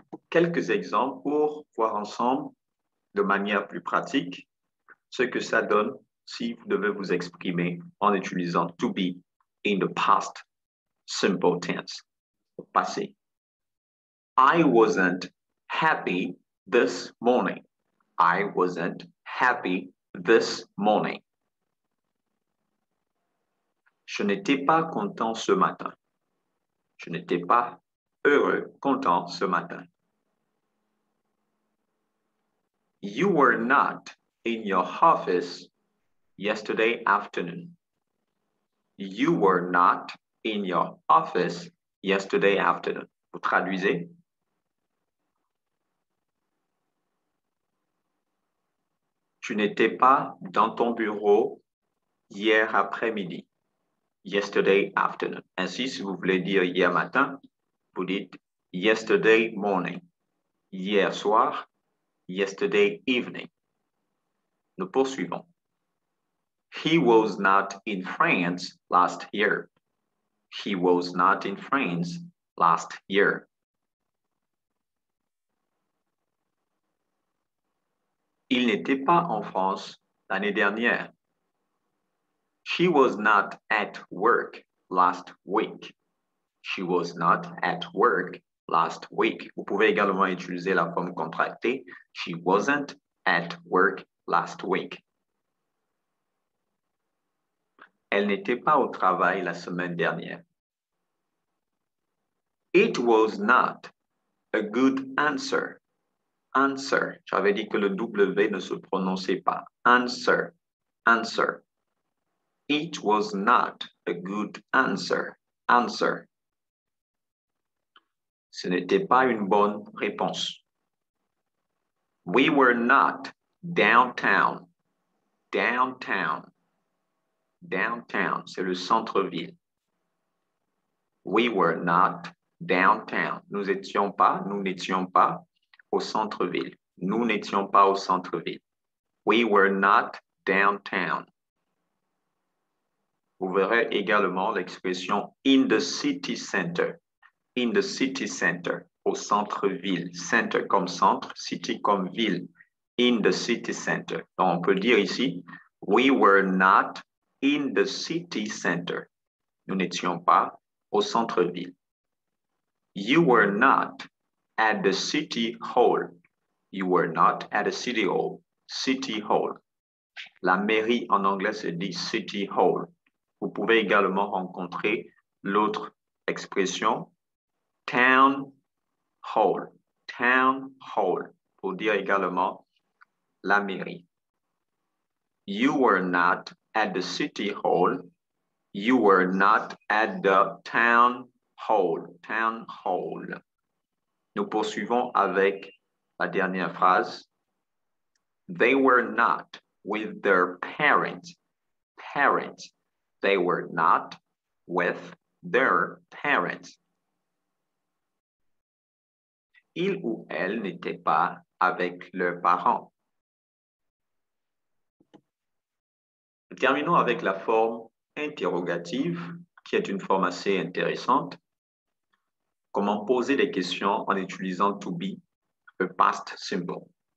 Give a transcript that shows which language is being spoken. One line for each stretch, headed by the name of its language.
French: Quelques exemples pour voir ensemble de manière plus pratique ce que ça donne si vous devez vous exprimer en utilisant
English: to be in the past simple tense,
French: au passé.
English: I wasn't happy this morning. I wasn't happy this morning.
French: Je n'étais pas content ce matin. Je n'étais pas heureux, content ce matin.
English: You were not in your office yesterday afternoon. You were not in your office yesterday afternoon.
French: Vous traduisez? Tu n'étais pas dans ton bureau hier après-midi.
English: Yesterday afternoon.
French: Ainsi, si vous voulez dire hier matin, vous dites
English: yesterday morning.
French: Hier soir,
English: yesterday evening.
French: Nous poursuivons.
English: He was not in France last year. He was not in France last year.
French: Il n'était pas en France l'année dernière.
English: She was not at work last week. She was not at work last week.
French: Vous pouvez également utiliser la forme contractée.
English: She wasn't at work last week.
French: Elle n'était pas au travail la semaine dernière.
English: It was not a good answer. Answer.
French: J'avais dit que le W ne se prononçait pas.
English: Answer. Answer. It was not a good answer. Answer.
French: Ce n'était pas une bonne réponse.
English: We were not downtown. Downtown. Downtown,
French: c'est le centre-ville.
English: We were not downtown.
French: Nous n'étions pas au centre-ville. Nous n'étions pas au centre-ville.
English: We were not downtown.
French: Vous verrez également l'expression in the city center.
English: In the city center,
French: au centre-ville. Center comme centre, city comme ville.
English: In the city center.
French: Donc, on peut dire ici,
English: we were not in the city center.
French: Nous n'étions pas au centre-ville.
English: You were not at the city hall. You were not at the city hall. City hall.
French: La mairie en anglais se dit city hall. Vous pouvez également rencontrer l'autre expression town hall. Town hall. Pour dire également la mairie.
English: You were not at the city hall. You were not at the town hall. Town hall.
French: Nous poursuivons avec la dernière phrase.
English: They were not with their parents. Parents. They were not with their parents.
French: Il ou elle n'était pas avec leurs parents. Terminons avec la forme interrogative, qui est une forme assez intéressante. Comment poser des questions en utilisant to be, le past simple.